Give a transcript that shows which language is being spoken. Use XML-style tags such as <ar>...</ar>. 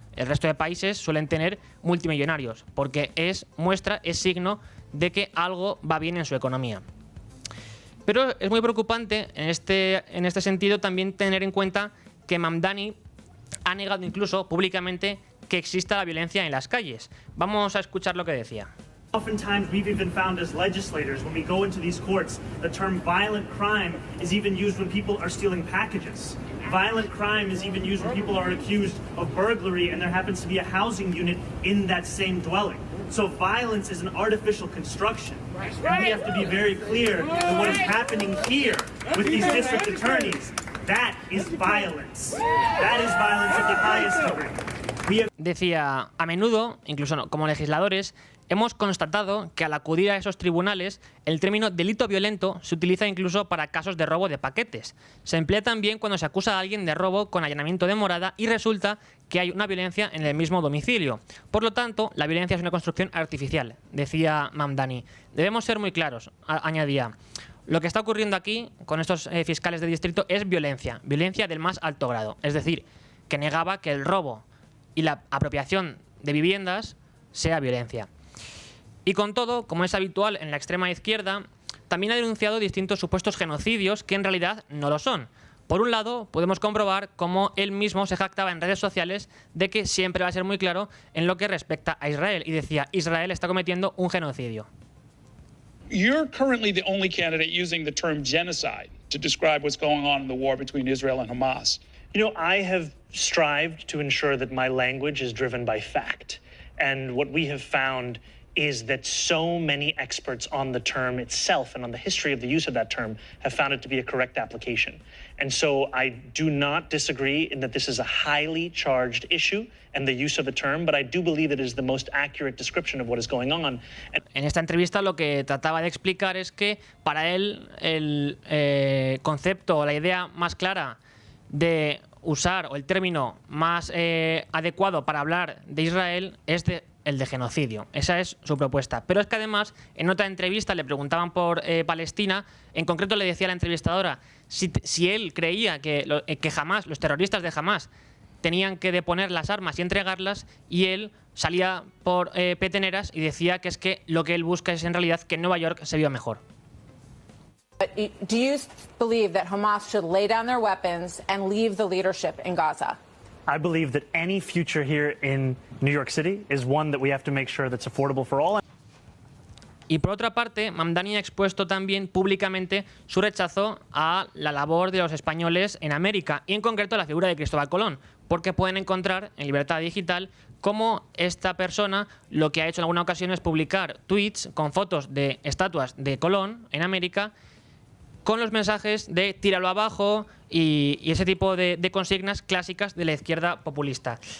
<es>El resto de países suelen tener multimillonarios, porque es signo de que algo va bien en su economía. Pero es muy preocupante en este sentido también tener en cuenta que Mamdani ha negado incluso públicamente que exista la violencia en las calles. Vamos a escuchar lo que decía.</es> <en>Oftentimes, we've even found as legislators, when we go into these courts, the term violent crime is even used when people are stealing packages. Violent crime is even used when people are accused of burglary and there happens to be a housing unit in that same dwelling. So violence is an artificial construction. And we have to be very clear that what is happening here with these district attorneys, that is violence. That is violence of the highest degree.</en> <es>Decía: a menudo, incluso como legisladores, hemos constatado que al acudir a esos tribunales, el término delito violento se utiliza incluso para casos de robo de paquetes. Se emplea también cuando se acusa a alguien de robo con allanamiento de morada y resulta que hay una violencia en el mismo domicilio. Por lo tanto, la violencia es una construcción artificial, decía Mamdani. Debemos ser muy claros, añadía. Lo que está ocurriendo aquí con estos fiscales de distrito es violencia del más alto grado. Es decir, que negaba que el robo y la apropiación de viviendas sea violencia. Y con todo, como es habitual en la extrema izquierda, también ha denunciado distintos supuestos genocidios que en realidad no lo son. Por un lado, podemos comprobar cómo él mismo se jactaba en redes sociales de que siempre va a ser muy claro en lo que respecta a Israel. Y decía: Israel está cometiendo un genocidio.</es> <en>You're currently the only candidate using the term genocide to describe what's going on in the war between Israel and Hamas. You know, I have strived to ensure that my language is driven by fact. And what we have found is that so many experts on the term itself and on the history of the use of that term have found it to be a correct application. And so I do not disagree in that this is a highly charged issue and the use of the term, but I do believe it is the most accurate description of what is going on.</en> <es>En esta entrevista lo que trataba de explicar es que para él el concepto o la idea más clara de usar, o el término más adecuado para hablar de Israel es el de genocidio. Esa es su propuesta. Pero es que además, en otra entrevista le preguntaban por Palestina. En concreto le decía a la entrevistadora si él creía que Hamás, los terroristas de Hamás, tenían que deponer las armas y entregarlas, y él salía por peteneras y decía que es que lo que él busca es en realidad que Nueva York se viva mejor.</es> <en>Do you believe that Hamas should lay down their weapons and leave the leadership in Gaza? I believe that any future here in New York City is one that we have to make sure that's affordable for all.</en> <es>Y por otra parte, Mamdani ha expuesto también públicamente su rechazo a la labor de los españoles en América, y en concreto a la figura de Cristóbal Colón, porque pueden encontrar en Libertad Digital cómo esta persona lo que ha hecho en alguna ocasión es publicar tweets con fotos de estatuas de Colón en América, con los mensajes de tíralo abajo y ese tipo de consignas clásicas de la izquierda populista.</es>